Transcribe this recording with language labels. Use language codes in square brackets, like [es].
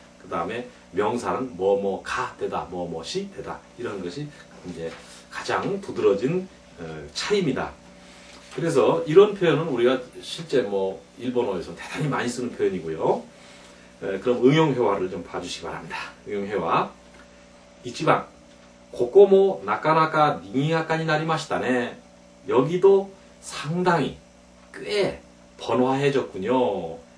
[ko] 그 다음에 명사는 뭐뭐가 되다, 뭐뭐시 되다. 이런 것이 이제 가장 두드러진 차이입니다. 그래서 이런 표현은 우리가 실제 일본어에서 대단히 많이 쓰는 표현이고요. 그럼 응용회화를 좀 봐주시기 바랍니다. 응용회화. 1번. [ja] ここもなかなか賑やかになりましたね. [ko] 여기도 상당히 꽤 번화해졌군요.